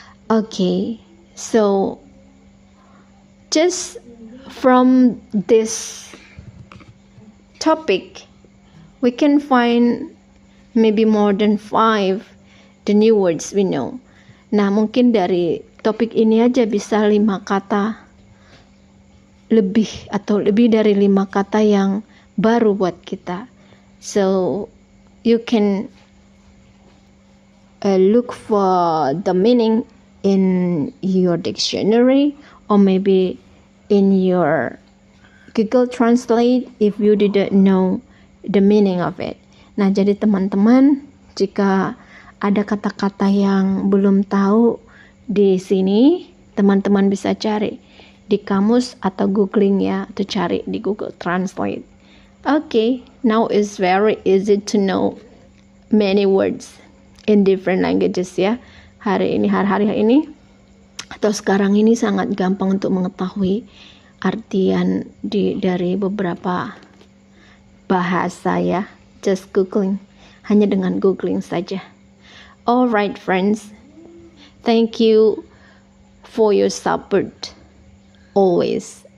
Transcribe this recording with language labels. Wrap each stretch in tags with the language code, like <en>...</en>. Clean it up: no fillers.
<en>Okay, so just from this topic We can find maybe more than 5 the new words we know.</en> <id>Nah, mungkin dari topik ini aja bisa 5 kata lebih atau lebih dari 5 kata yang baru buat kita.</id> <en>So you can look for the meaning in your dictionary or maybe in your Google Translate if you didn't know the meaning of it.</en> <id>Nah, jadi teman-teman, jika ada kata-kata yang belum tahu di sini, teman-teman bisa cari di kamus atau googling ya, atau cari di Google Translate.</id> <en>Okay, now it's very easy to know many words in different languages ya.</en> <id>Hari ini atau sekarang ini sangat gampang untuk mengetahui artian dari beberapa bahasa ya.</id> <en>Just googling,</en> <id>hanya dengan googling saja.</id> <en>Alright friends, thank you for your support always.</en>